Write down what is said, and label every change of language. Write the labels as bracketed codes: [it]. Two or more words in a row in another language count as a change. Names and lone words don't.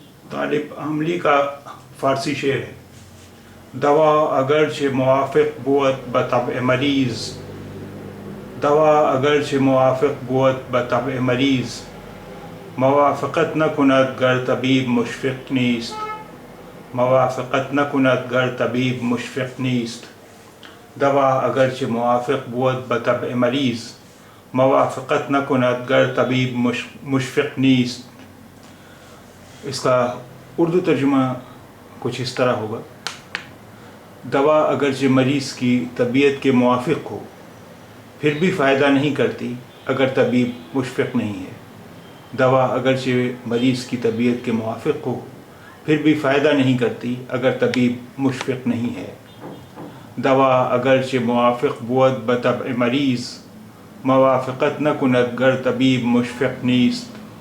[ur] طالب عملی کا فارسی شعر ہے۔ [fa] دوا اگرچہ موافق بود بطبع مریض، دوا اگرچہ موافق بود بطبع مریض، موافقت نکند گر طبیب مشفق نیست، موافقت نکند گر طبیب مشفق نیست۔ دوا اگرچہ موافق بود بطبع مریض، موافقت نکند گر طبیب مشفق نیست۔ [ur] اس کا اردو ترجمہ کچھ اس طرح ہوگا: دوا اگرچہ مریض کی طبیعت کے موافق ہو پھر بھی فائدہ نہیں کرتی اگر طبیب مشفق نہیں ہے۔ دوا اگرچہ مریض کی طبیعت کے موافق ہو پھر بھی فائدہ نہیں کرتی اگر طبیب مشفق نہیں ہے۔ [fa] دوا اگرچہ موافق بود بطبع مریض، موافقت نکند گر طبیب مشفق نیست۔